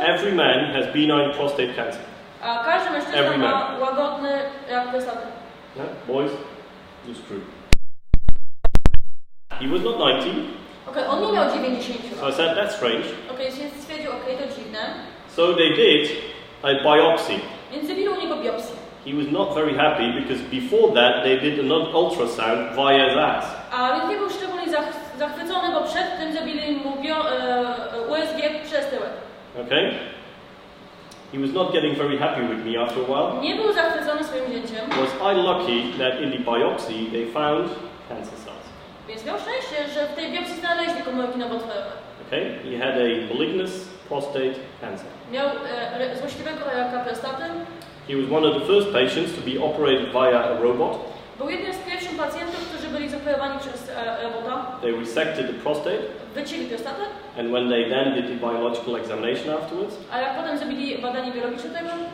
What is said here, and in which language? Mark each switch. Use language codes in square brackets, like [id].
[en] every man has benign prostate cancer. [pl] a każdy mężczyzna [en] Every man. [pl] ma łagodny rak prostaty. [en] Yeah? Boys, it's true. He was not 90, [pl] Okej, on nie miał 90 [en] so I [pl] lat. [en] said, that's strange. [pl] Okej, więc stwierdził, okej, to dziwne. [en] So they did a biopsy. [pl] Więc zrobili u niego biopsję. [en] He was not very happy because before that they did an ultrasound via his ass. [pl] A więc nie był szczególnie zachwycony, bo przed tym zrobili mu USG przez tyłek. [en] Okay? He was not getting very happy with me after a while. [pl] Nie był zachwycony swoim wzięciem, [en] Was I lucky that in the biopsy they found cancer cells? [pl] więc miał szczęście, że w tej biopsji znaleźli komórki nowotworowe. [en] Okay? [pl] He had a malignous prostate cancer. [en] Miał złośliwego raka prostaty. [pl] He was one of the first patients to be operated via a robot. [en] Był jednym z pierwszych pacjentów, którzy byli zoperowani przez robota. [pl] They resected the prostate, [en] Wycięli prostatę, and when they then did the biological examination afterwards, [pl] a jak potem zrobili badanie biologiczne tego,